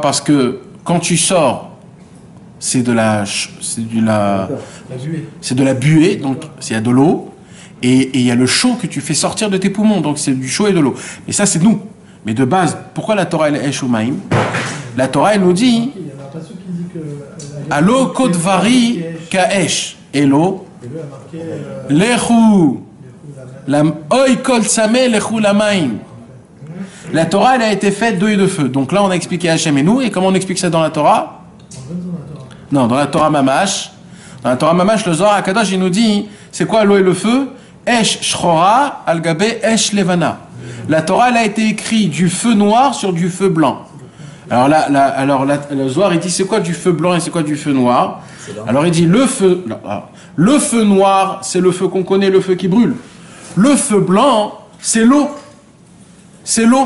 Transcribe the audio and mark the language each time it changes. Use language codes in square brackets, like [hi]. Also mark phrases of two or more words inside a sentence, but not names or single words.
[fr] Parce que quand tu sors, c'est de la buée, donc il y a de l'eau, et il y a le chaud que tu fais sortir de tes poumons, donc c'est du chaud et de l'eau. Et ça, c'est nous. Mais de base, pourquoi la Torah, elle est Eshumaim? La Torah, elle nous dit Il y en a pas ceux qui disent que... [he] הלוא כה דברי כאש הלוא. [fr] Et lui a marqué... [he] Lechu. הוי כל צמא לכו למים. [fr] La Torah, elle a été faite d'eau et de feu. Donc là, on a expliqué Hachem et nous. Et comment on explique ça dans la Torah? Non, dans la [he] תורה ממש. [fr] Dans la [he] תורה ממש, [fr] le Zohar HaKadosh, il nous dit, c'est quoi l'eau et le feu? [he] אש שחורה על גבי אש לבנה. [fr] La Torah, elle a été écrite du feu noir sur du feu blanc. Alors là, le Zohar, il dit, c'est quoi du feu blanc et c'est quoi du feu noir? Alors il dit, le feu noir, c'est le feu qu'on connaît, le feu qui brûle. Le feu blanc, c'est l'eau. C'est l'eau.